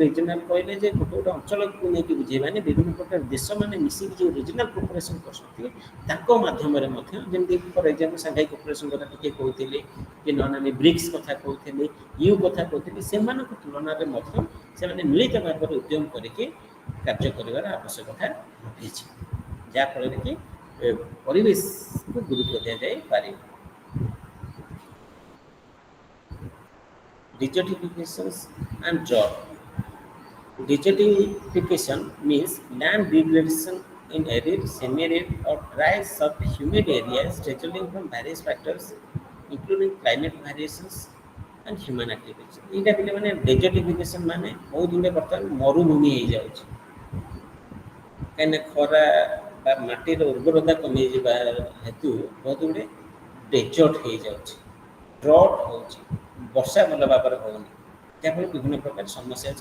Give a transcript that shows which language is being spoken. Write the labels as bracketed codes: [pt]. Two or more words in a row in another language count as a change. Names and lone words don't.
[or] ରିଜନାଲ କହିଲେ ଯେ ଗୋଟେ ଗୋଟେ ଅଞ୍ଚଳକୁ ନେଇକି ବୁଝେଇବାନି, ବିଭିନ୍ନ ପ୍ରକାର ଦେଶମାନେ ମିଶିକି ଯେଉଁ [en] regional cooperation [or] କରୁଛନ୍ତି ତାଙ୍କ ମାଧ୍ୟମରେ ମଧ୍ୟ, ଯେମିତି [en] for example [or] ସାଂଘାଇ କୋପରେସନ୍ କଥା ଟିକେ କହୁଥିଲି କି ନହେଲେ ଆମେ ବ୍ରିକ୍ସ କଥା କହୁଥିଲି, ୟୁ କଥା କହୁଥିଲି, ସେମାନଙ୍କ ତୁଳନାରେ ମଧ୍ୟ ସେମାନେ ମିଳିତ ଭାବରେ ଉଦ୍ୟମ କରିକି କାର୍ଯ୍ୟ କରିବାର ଆବଶ୍ୟକତା ରହିଛି, ଯାହାଫଳରେ କି ପରିବେଶକୁ ଗୁରୁତ୍ୱ ଦିଆଯାଇପାରିବ। [en] Desertification and drought. Desertification means land degradation in arid, semi-arid or dry sub-humid areas resulting from various factors including climate variations and human activities. [or] ଏଇଟା ପିଲେ ମାନେ desertification ମାନେ ବହୁତ ଗୁଡ଼ିଏ ବର୍ତ୍ତମାନ ମରୁଭୂମି ହେଇଯାଉଛି, କାହିଁକିନା ଖରା ବା ମାଟିର ଉର୍ବରତା କମିଯିବା ହେତୁ ବହୁତ ଗୁଡ଼ିଏ ଡେଜର୍ଟ ହେଇଯାଉଛି, ଡ୍ରଟ୍ ହେଉଛି, ବର୍ଷା ଭଲ ଭାବରେ ହେଉନି, ଯାହାଫଳରେ ବିଭିନ୍ନ ପ୍ରକାର ସମସ୍ୟା ଅଛି।